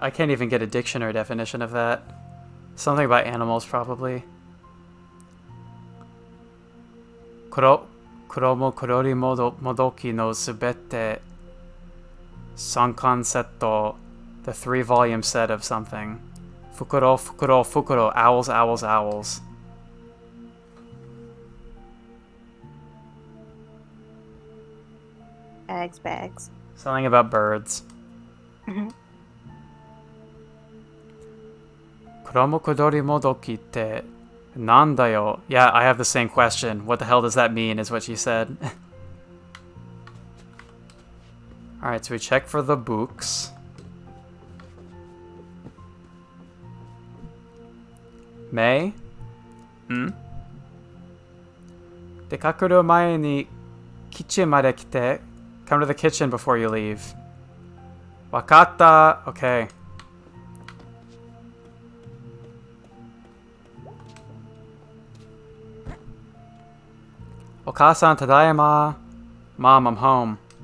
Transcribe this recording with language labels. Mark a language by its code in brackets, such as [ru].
[en] I can't even get a dictionary definition of that. Something about animals, probably. [ja] 黒も黒りもどきのすべて3巻セット [en] The 3-volume set of something. 袋 owls. Bags. Something about birds. [ja] 黒も黒りもどきってなんだよ? [en] Yeah, I have the same question. What the hell does that mean, is what she said. Alright, so we check for the books. May? [ja] 出かける前にキッチンまで来て. [en] Come to the kitchen before you leave. [ja] わかった.Okay. Okasan tadaima. [en] Mom, I'm home.